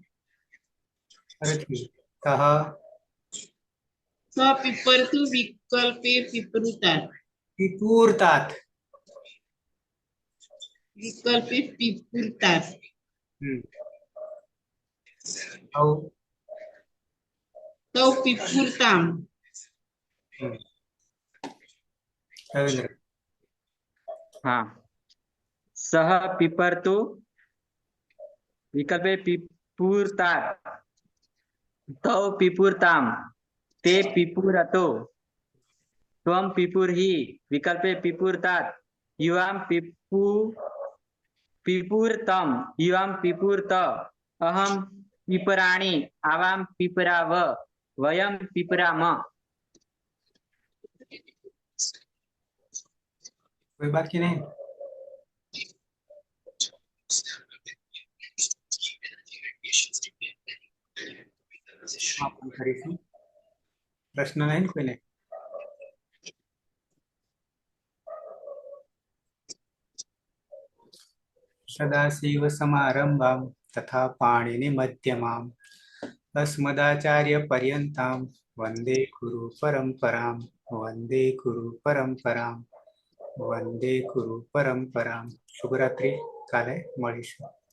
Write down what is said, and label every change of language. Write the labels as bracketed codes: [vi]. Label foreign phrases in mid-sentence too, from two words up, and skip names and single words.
[sa] सह पिपर्तु विकल्पे पिपुर्तात् तौ पिपुर्तां रविंद्र। हाँ। सह पिपर्तु विकल्पे पिपुर्तात् तौ पीपुरताम ते पीपुर हतो. त्वम पीपुर्हि विकल्पे पीपुरतात युवाम पीपुरतम युवाम पीपुरत अहम पीपराणी आवाम पीपराव वयम पीपराम. [hi] कोई बाकी नहीं? [gu] आपण કરીશું. પ્રશ્ન નહીં કોઈને? [sa] सदाशिव समारंभाम तथा पाणीनी मध्यमाम अस्मदाचार्य पर्यंताम वंदे गुरु परंपराम वंदे गुरु परंपराम वंदे गुरु परंपराम. [gu] શુભરાત્રી. કાલે મળીશું.